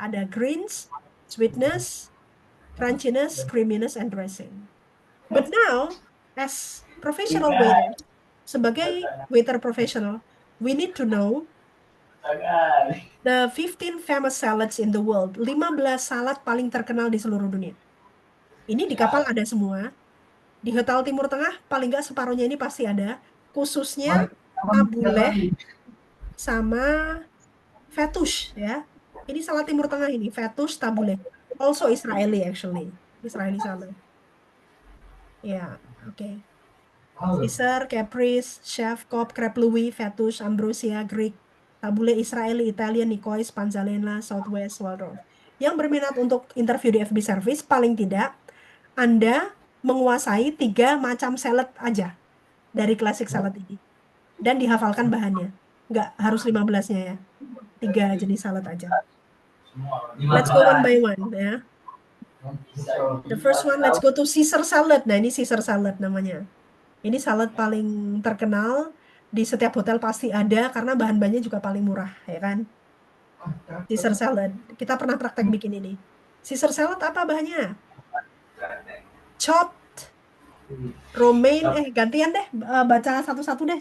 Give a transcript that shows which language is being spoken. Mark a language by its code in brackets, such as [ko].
[id] Ada greens, sweetness, crunchiness, creaminess, and dressing. [en] But now, as professional waiter, [id] sebagai waiter professional, [en] we need to know the 15 famous salads in the world. [id] 15 salad paling terkenal di seluruh dunia. Ini di kapal ada semua. Di Hotel Timur Tengah paling nggak separuhnya ini pasti ada. Khususnya tabbouleh sama fettush ya. Ini salad Timur Tengah ini, fettush, tabbouleh. [en] Also Israeli actually. [id] Israeli salad. Ya, oke. Caesar, Caprese, Chef, Cobb, Crepe Louis, Fettush, Ambrosia, Greek, tabbouleh Israeli, Italian, Nicoise, Panzanella, Southwest, Waldorf. Yang berminat untuk interview di FB Service, paling tidak Anda menguasai 3 macam salad aja dari klasik salad ini. Dan dihafalkan bahannya. Nggak harus 15-nya ya. 3 jenis salad aja. [en] Let's go one by one ya. The first one, let's go to Caesar salad. [id] Nah, ini Caesar salad namanya. Ini salad paling terkenal, di setiap hotel pasti ada karena bahan-bahannya juga paling murah, ya kan? Caesar salad. Kita pernah praktek bikin ini. Caesar salad apa bahannya? Chopped romaine, gantian deh, baca satu-satu deh.